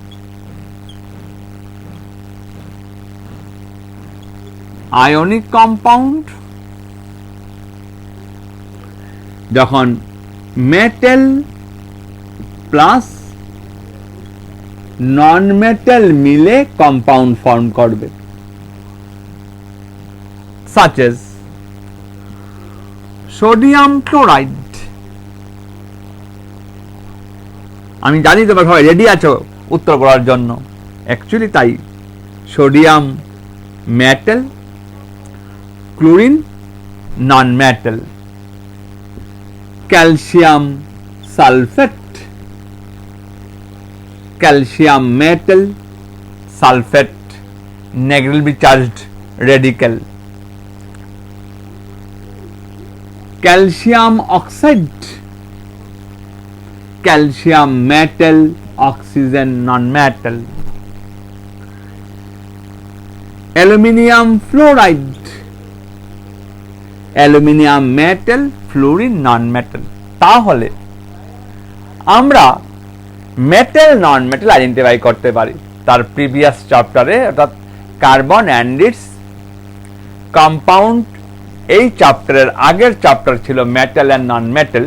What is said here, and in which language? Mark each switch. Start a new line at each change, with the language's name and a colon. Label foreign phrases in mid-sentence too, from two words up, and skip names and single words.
English: ionic compound
Bangla: যখন
English: metal plus non metal
Bangla: মিলে
English: compound form
Bangla: করবে,
English: such as sodium chloride.
Bangla: আমি জানি তোমরা সবাই রেডি আছো উত্তর করার জন্য, অ্যাকচুয়ালি তাই।
English: sodium metal, chlorine non metal. calcium sulfate, calcium metal, sulfate, negatively charged radical. Calcium oxide, calcium metal, oxygen non-metal. Aluminium fluoride, aluminium metal, fluorine non-metal.
Bangla: তাহলে আমরা
English: metal non metal identify
Bangla: করতে পারি তার
English: previous chapter,
Bangla: অর্থাৎ
English: carbon and its compound.
Bangla: এই চ্যাপ্টারের আগের চ্যাপ্টার ছিল
English: metal and non metal.